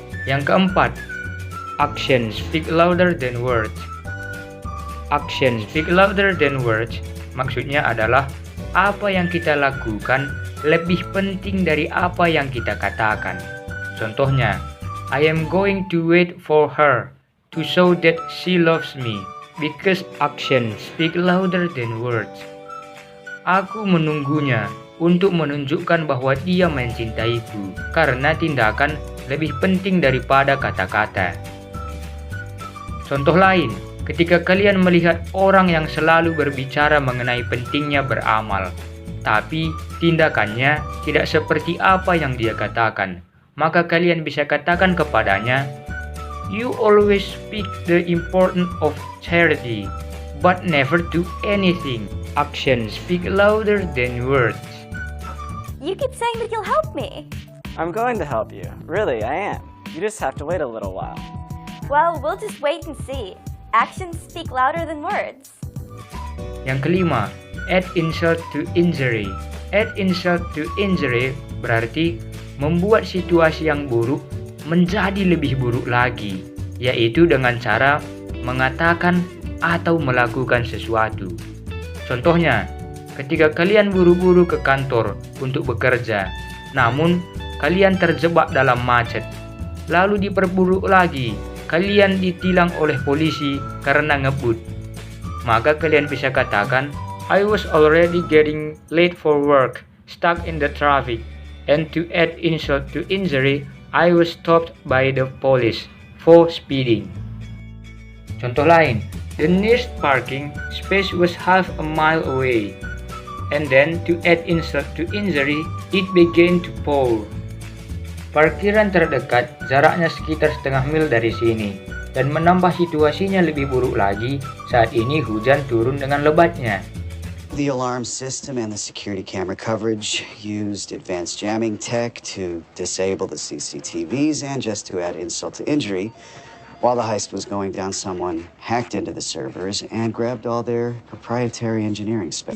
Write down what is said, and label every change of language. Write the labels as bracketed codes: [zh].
[id] Yang keempat, [en] actions speak louder than words. Actions speak louder than words [id] maksudnya adalah apa yang kita lakukan lebih penting dari apa yang kita katakan. Contohnya, [en] I am going to wait for her to show that she loves me because actions speak louder than words. [id] Aku menunggunya untuk menunjukkan bahwa dia mencintaiku karena tindakan lebih penting daripada kata-kata. Contoh lain, ketika kalian melihat orang yang selalu berbicara mengenai pentingnya beramal, tapi tindakannya tidak seperti apa yang dia katakan, maka kalian bisa katakan kepadanya, [en] "You always speak the importance of charity, but never do anything. Actions speak louder than words." You keep saying that you'll help me. I'm going to help you. Really, I am. You just have to wait a little while. Well, we'll just wait and see. Actions speak louder than words. [id] Yang kelima, [en] add insult to injury. Add insult to injury [id] berarti membuat situasi yang buruk menjadi lebih buruk lagi, yaitu dengan cara mengatakan atau melakukan sesuatu. Contohnya, ketika kalian buru-buru ke kantor untuk bekerja, namun kalian terjebak dalam macet, lalu diperburuk lagi, kalian ditilang oleh polisi karena ngebut. Maka kalian bisa katakan, [en] I was already getting late for work, stuck in the traffic, and to add insult to injury, I was stopped by the police for speeding. [id] Contoh lain, [en] the nearest parking space was half a mile away, and then to add insult to injury, it began to pour. [id] Parkiran terdekat jaraknya sekitar setengah mil dari sini, dan menambah situasinya lebih buruk lagi saat ini hujan turun dengan lebatnya. [en] The alarm system and the security camera coverage used advanced jamming tech to disable the CCTVs, and just to add insult to injury, while the heist was going down, someone hacked into the servers and grabbed all their proprietary engineering specs.